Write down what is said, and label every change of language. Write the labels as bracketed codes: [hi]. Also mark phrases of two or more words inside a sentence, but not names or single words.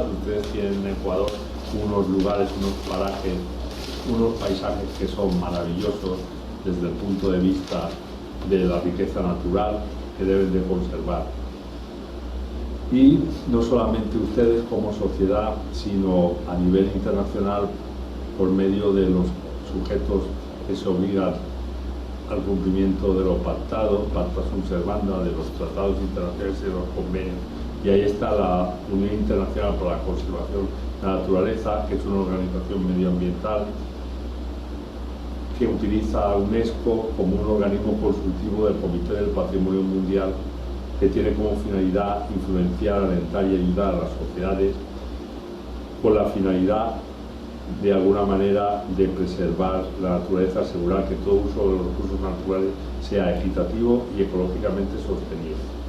[es] Ustedes tienen en Ecuador unos lugares, unos parajes, unos paisajes que son maravillosos desde el punto de vista de la riqueza natural, que deben de conservar. Y no solamente ustedes como sociedad, sino a nivel internacional, por medio de los sujetos que se obligan al cumplimiento de lo pactado, [la] pacta sunt servanda, [es] de los tratados internacionales y de los convenios. Y ahí está la Unión Internacional para la Conservación de la Naturaleza, que es una organización medioambiental que utiliza a UNESCO como un organismo consultivo del Comité del Patrimonio Mundial, que tiene como finalidad influenciar, alentar y ayudar a las sociedades con la finalidad de alguna manera de preservar la naturaleza, asegurar que todo uso de los recursos naturales sea equitativo y ecológicamente sostenible.